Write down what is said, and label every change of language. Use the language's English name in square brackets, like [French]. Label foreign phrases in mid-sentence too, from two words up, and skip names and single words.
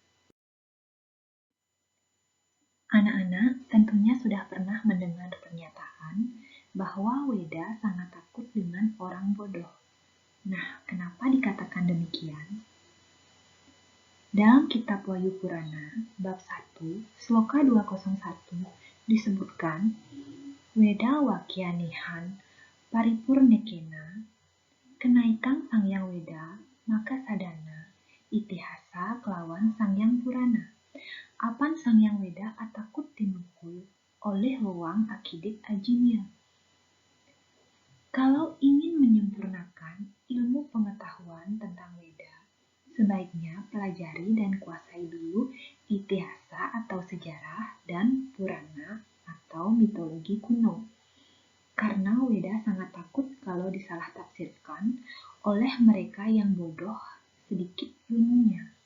[Indonesian] Anak-anak tentunya sudah pernah mendengar pernyataan bahwa Weda sangat takut dengan orang bodoh. Nah, kenapa dikatakan demikian? Dalam kitab Wahyu Purana, bab 1, sloka 201, disebutkan, [Kawi] Weda wakyanihan paripurnekena, kenaikan Sangyang Weda, maka sadana, itihasa kelawan Sangyang Purana. Apan Sangyang Weda atakut tinukul oleh luang akidik ajimil. [Indonesian] Kalau ingin menyempurnakan ilmu pengetahuan tentang Weda, sebaiknya pelajari dan kuasai dulu itihasa atau sejarah dan Purana atau mitologi kuno. Karena Weda sangat takut kalau disalah tafsirkan oleh mereka yang bodoh sedikit ilmunya.